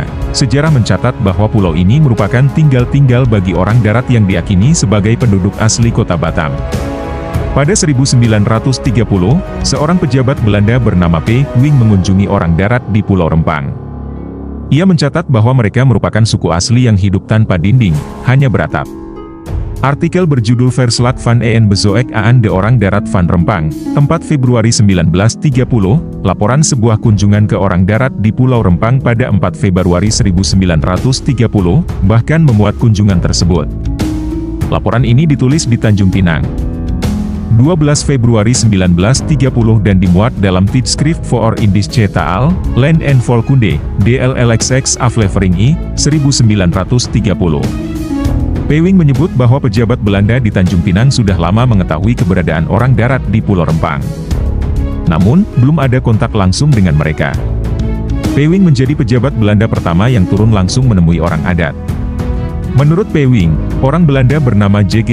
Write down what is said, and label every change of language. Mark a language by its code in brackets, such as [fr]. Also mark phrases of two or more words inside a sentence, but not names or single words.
[id] Sejarah mencatat bahwa pulau ini merupakan tinggal bagi orang darat yang diyakini sebagai penduduk asli kota Batam. Pada 1930, seorang pejabat Belanda bernama P. Wing mengunjungi orang darat di Pulau Rempang. Ia mencatat bahwa mereka merupakan suku asli yang hidup tanpa dinding, hanya beratap. Artikel berjudul Verslag van een Bezoek aan de Orang Darat van Rempang, 4 Februari 1930, laporan sebuah kunjungan ke orang darat di Pulau Rempang pada 4 Februari 1930, bahkan memuat kunjungan tersebut. Laporan ini ditulis di Tanjung Pinang. 12 Februari 1930 dan dimuat dalam Tijdschrift voor Indische Taal, Land en Volkunde, DLLXX Aflevering I, 1930. Pewing menyebut bahwa pejabat Belanda di Tanjung Pinang sudah lama mengetahui keberadaan orang darat di Pulau Rempang. Namun, belum ada kontak langsung dengan mereka. Pewing menjadi pejabat Belanda pertama yang turun langsung menemui orang adat. Menurut Pewing, orang Belanda bernama J.G.